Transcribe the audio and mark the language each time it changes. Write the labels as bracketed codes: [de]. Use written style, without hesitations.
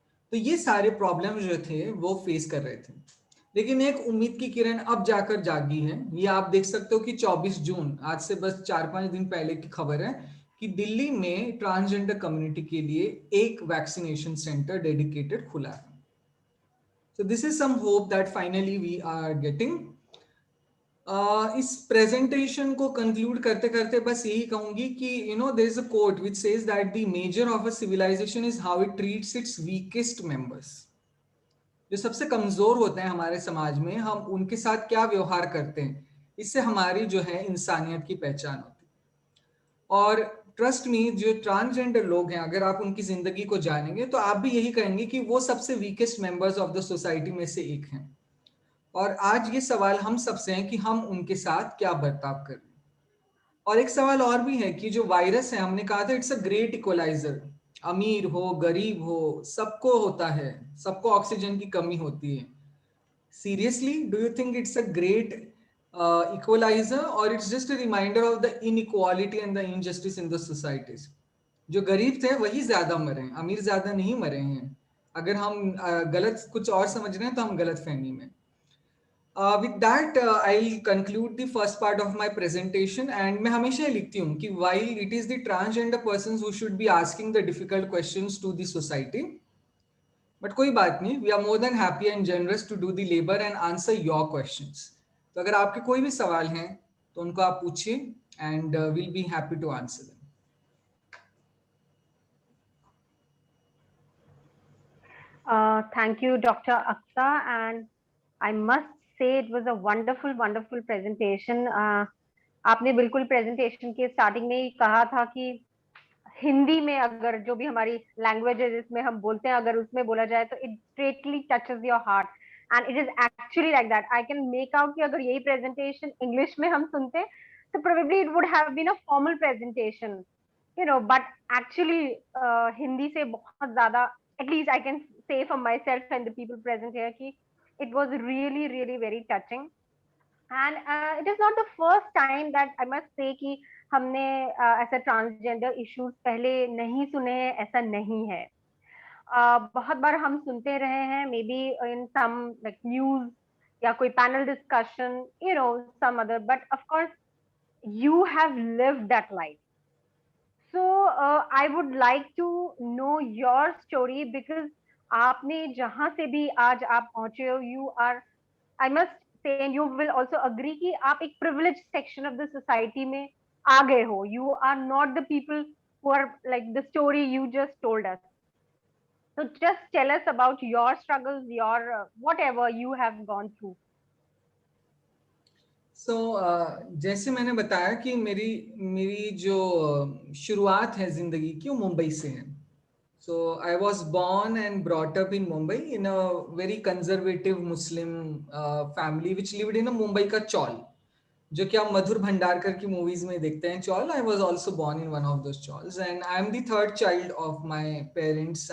[hi] तो ये सारे प्रॉब्लम जो थे वो फेस कर रहे थे, लेकिन एक उम्मीद की किरण अब जाकर जागी है। ये आप देख सकते हो कि 24 जून, आज से बस 4-5 दिन पहले की खबर है कि दिल्ली में ट्रांसजेंडर कम्युनिटी के लिए एक वैक्सीनेशन सेंटर डेडिकेटेड खुला है। [en] So this is some hope that finally we are getting. [hi] इस प्रेजेंटेशन को कंक्लूड करते करते बस यही कहूंगी कि [en] There is a quote which says that the measure of a civilisation is how it treats its weakest members. [hi] जो सबसे कमजोर होते हैं हमारे समाज में, हम उनके साथ क्या व्यवहार करते हैं, इससे हमारी जो है इंसानियत की पहचान होती है। और ट्रस्ट मी, जो ट्रांसजेंडर लोग हैं, अगर आप उनकी जिंदगी को जानेंगे तो आप भी यही कहेंगे कि वो सबसे [en] weakest members of the society [hi] में से एक हैं। और आज ये सवाल हम सबसे है कि हम उनके साथ क्या बर्ताव करें। और एक सवाल और भी है कि जो वायरस है, हमने कहा था [en] It's a great equaliser. [hi] अमीर हो गरीब हो सबको होता है, सबको ऑक्सीजन की कमी होती है। [en] Seriously, do you think it's a great equaliser और it's just a reminder of the inequality and the injustice in the societies? [hi] जो गरीब थे वही ज्यादा मरे हैं, अमीर ज्यादा नहीं मरे हैं। अगर हम गलत कुछ और समझ रहे हैं तो हम गलत फहमी में। [en] With that, I'll conclude the first part of my presentation. And [hi] मैं हमेशा लिखती हूँ कि [en] while it is the transgender persons who should be asking the difficult questions to the society, but [hi] कोई बात नहीं, [en] we are more than happy and generous to do the labor and answer your questions. [hi] तो अगर आपके कोई भी सवाल हैं तो उनको आप पूछिए [en] and we'll be happy to answer them. Thank you, Dr. Aksa, and I must say it was a wonderful, wonderful presentation. [hi] आपने बिल्कुल प्रेजेंटेशन के स्टार्टिंग में ही कहा था कि हिंदी में अगर जो भी हमारी लैंग्वेज है जिसमें हम बोलते हैं, अगर उसमें बोला जाए तो [en] It straightly touches your heart and it is actually like that. I can make out [hi] कि अगर यही प्रेजेंटेशन इंग्लिश में हम सुनते [en] so probably it would have been a formal presentation, but actually [hi] Hindi se bahut zyada, [en] at least I can say for myself and the people present here, ki it was really really very touching. And it is not the first time that I must say [hi] कि हमने ऐसा transgender issues पहले नहीं सुने हैं, ऐसा नहीं है. बहुत बार हम सुनते रहे हैं, [en] maybe in some like news [hi] या कोई panel discussion, [en] Some other, but of course you have lived that life. So I would like to know your story, because [hi] आपने जहां से भी आज आप पहुंचे हो, [en] you are, I must say, and you will also agree [hi] कि आप एक [en] privileged section of the society [hi] में आ गए हो. [en] You are not the people who are like the story you just told us. So just tell us about your struggles, your whatever you have gone through. [hi] So जैसे मैंने बताया कि मेरी जो शुरुआत है जिंदगी की, वो मुंबई से है. [en] So I was born and brought up in Mumbai in a very conservative Muslim family which lived in a Mumbai [hi] का चौल, जो कि आप मधुर भंडारकर की मूवीज में देखते हैं चौल. [en] I was also born in one of those chauls, and I am the third child of my parents.